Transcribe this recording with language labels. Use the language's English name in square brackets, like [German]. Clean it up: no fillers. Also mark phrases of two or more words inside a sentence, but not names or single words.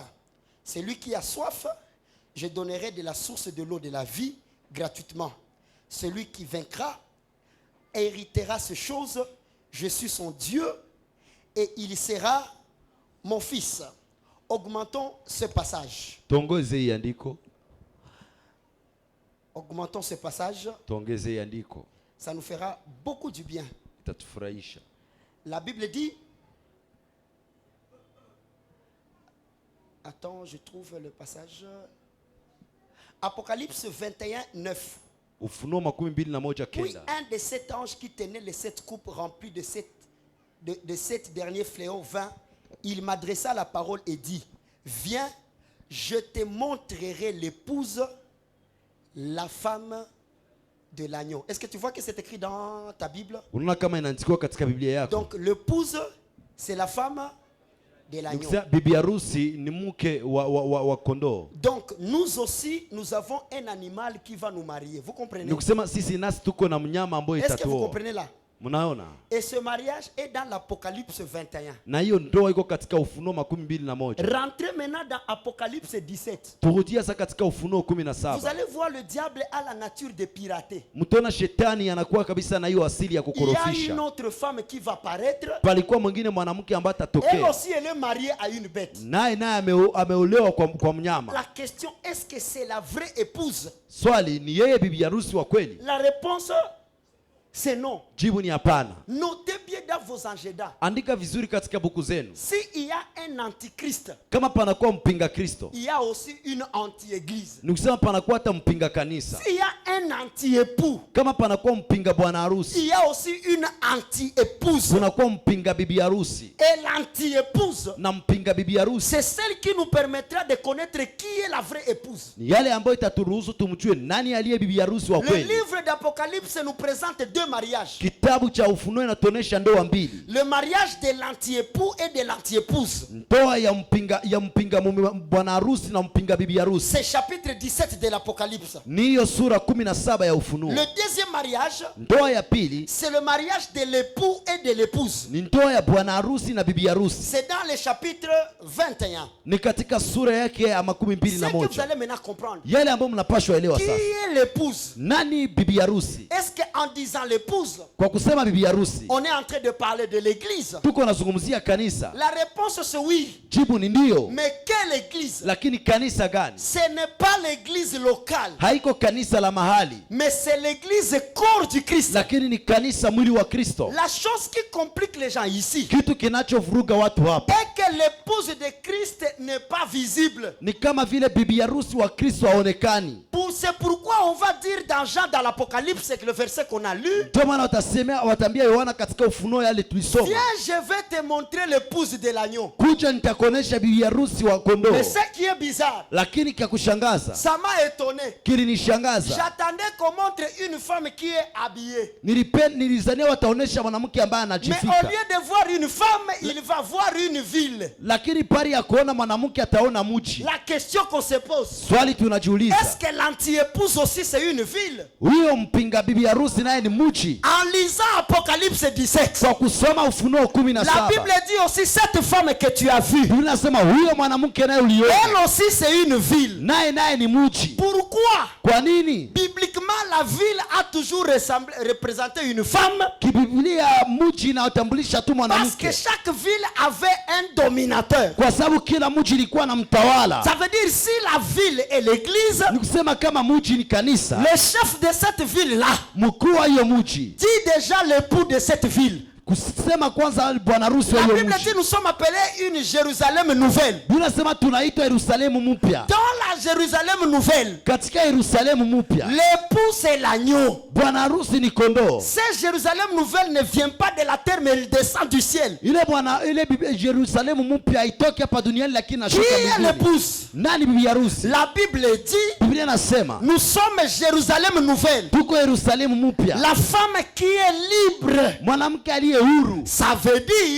[French] Celui qui a soif, je donnerai de la source de l'eau de la vie gratuitement. Celui qui vaincra héritera ces choses. Je suis son Dieu et il sera mon fils. Augmentons ce passage. [Swahili] Tuongeze hii andiko. [French] Augmentons ce passage. [Swahili] Tuongeze hii andiko. [French] Ça nous fera beaucoup du bien. [Swahili] Itatufurahisha. [French] La Bible dit, attends, je trouve le passage. Apocalypse 21, 9. [Swahili] Ufunuo 21:9. [French] Puis un de sept anges qui tenait les sept coupes remplies de sept derniers fléaux vint. Il m'adressa la parole et dit, viens, je te montrerai l'épouse, la femme de l'agneau. Est-ce que tu vois que c'est écrit dans ta Bible? [Swahili] Unaona kama inaandikwa katika Biblia yako. [French] Donc l'épouse, c'est la femme de l'agneau. [Swahili] Nikisema bibi harusi ni mke wa kondoo. [French] Donc nous aussi, nous avons un animal qui va nous marier. Vous comprenez? [Swahili] Nikusema sisi nasi tuko na mnyama ambaye [French] Est-ce que vous [Swahili] itatuoa. [French] comprenez là? [Swahili] Mnaona? [French] Et ce mariage est dans l'Apocalypse 21. [Swahili] Na hiyo ndoa iko katika Ufunuo 21. [French] Rentrez maintenant dans Apocalypse 17. [Swahili] Turudia sasa katika Ufunuo [French] Vous [Swahili] 17. [French] allez voir le diable a la nature de pirater. [Swahili] Mtaona shetani anakuwa kabisa na hiyo asili ya [French] Il y a [Swahili] kukorofisha. [French] une autre femme qui va paraître. [Swahili] Palikuwa mwingine mwanamke ambaye [French] Elle [Swahili] atatokea. [French] aussi, elle est mariée à une bête. [Swahili] Naye ameolewa kwa mnyama. [French] La question, est-ce que c'est la vraie épouse? [Swahili] Swali ni yeye bibi harusi wa kweli? [French] La réponse, c'est non. [Swahili] Jibu ni hapana. [French] Notez bien dans vos agendas. [Swahili] Andika vizuri katika buku zenu. [French] S'il y a un antichrist, [Swahili] Kama panakuwa mpinga Kristo, [French] il y a aussi une anti-église. [Swahili] ni kusema panakuwa hata mpinga kanisa. [French] S'il y a un anti-époux, [Swahili] Kama panakuwa mpinga bwana [French] il [Swahili] harusi, [French] y a aussi une anti-épouse. [Swahili] kunakuwa mpinga bibi harusi. [French] Et l'anti-épouse, [Swahili] Na mpinga bibi harusi [French] c'est celle qui nous permettra de connaître qui est la vraie épouse. [Swahili] ni yale ambayo itaturuhusu tumjue nani aliye bibi harusi wa [French] Le [Swahili] kweli. [French] livre d'Apocalypse nous présente deux mariages. [Swahili] Kitabu cha Ufunuo inatuonesha ndoa mbili. [French] Le mariage de l'anti-époux et de l'anti-épouse. [Swahili] Ndoa ya mpinga mume bwana harusi na mpinga bibi harusi. [French] C'est chapitre 17 de l'Apocalypse. [Swahili] Ni hiyo sura 17 ya Ufunuo. [French] Le deuxième mariage, [Swahili] Ndoa ya pili [French] c'est le mariage de l'époux et de l'épouse. [Swahili] ni ndoa ya bwana harusi na bibi harusi. [French] C'est dans le chapitre 21. [Swahili] Ni katika sura yake ya [French] C'est que vous [Swahili] 21. [French] allez maintenant comprendre. [Swahili] Yale ambayo mnapashwa elewa [French] Qui [Swahili] sasa. [French] est l'épouse? [Swahili] Nani bibi harusi? [French] Est-ce qu'en disant l'épouse, [Swahili] Kwa kusema bibi harusi, [French] on est en train de parler de l'église? [Swahili] tuko nazungumzia kanisa? [French] La réponse c'est oui. [Swahili] Jibu ni ndio. [French] Mais quelle église? [Swahili] Lakini kanisa gani? [French] Ce n'est pas l'église locale, [Swahili] Haiko kanisa la mahali, [French] mais c'est l'église corps du Christ. [Swahili] lakini ni kanisa mwili wa Kristo. [French] La chose qui complique les gens ici [Swahili] Kitu kinachovuruga watu hapa [French] est que l'épouse de Christ n'est pas visible. [Swahili] ni kama vile bibi harusi wa Kristo haonekani. [French] C'est pourquoi on va dire dans Jean, dans l'Apocalypse, le verset qu'on a lu, [Swahili] Ndio maana watambia Yohana katika Ufunuo yale tulisoma, [French] viens, je vais te montrer l'épouse de l'agneau. [Swahili] kuja nitakuonesha bibi harusi wa kondoo. [French] Mais ce qui est bizarre, [Swahili] Lakini kia kushangaza, [French] ça m'a étonné. [Swahili] kilinishangaza, [French] J'attendais qu'on montre une femme qui est habillée. [Swahili] nilizania wataonesha mwanamke ambaye [French] Mais au [Swahili] anajifika, [French] lieu de voir une femme, il va voir une ville. [Swahili] lakini pari ya kuona mwanamke ataona mji. [French] La question qu'on se pose, [Swahili] Swali tunajiuliza, [French] est-ce que l'anti-épouse aussi c'est une ville? [Swahili] huyo mpinga bibi harusi naye ni mji? [French] En lisant Apocalypse 17, [Swahili] Kwa kusoma Ufunuo [French] la [Swahili] 17, [French] Bible dit aussi cette femme que tu as vue, [Swahili] Biblia inasema huyo mwanamke naye uliona [French] elle aussi c'est une ville. [Swahili] naye ni mji. [French] Pourquoi? [Swahili] Kwa nini? [French] Bibliquement, la ville a toujours représenté une femme [Swahili] Kibiblia mji inayotambulisha tu [French] parce [Swahili] mwanamke, [French] que chaque ville avait un dominateur. [Swahili] kwa sababu kila mji ilikuwa na mtawala. [French] Ça veut dire si la ville est l'église, [Swahili] Ni kusema kama mji ni kanisa, [French] le chef de cette ville-là [Swahili] mkuu wa hiyo mji, [French] dit déjà l'époux de cette ville. [Swahili] kusema kwanza bwana harusi wa [French] La [Swahili] hiyo [French] Bible dit [Swahili] mji. [French] nous sommes appelés une Jérusalem nouvelle. [Swahili] Biblia inasema tunaitwa Yerusalemu mpya. [French] Dans la Jérusalem nouvelle, [Swahili] Katika Yerusalemu mpya [French] l'époux c'est l'agneau. [Swahili] bwana harusi ni kondoo. [French] Cette Jérusalem nouvelle ne vient pas de la terre mais elle descend du ciel. [Swahili] Ile Yerusalemu mpya haitoki hapa duniani, lakini [French] Qui [Swahili] inashuka [French] est [Swahili] mbinguni. [French] l'épouse? [Swahili] Nani bibi harusi? [French] La Bible dit [Swahili] Biblia inasema [French] nous sommes Jérusalem nouvelle. [Swahili] tuko Yerusalemu mpya, [French] La femme qui est libre, [Swahili] mwanamke aliye huru. [French] ça veut dire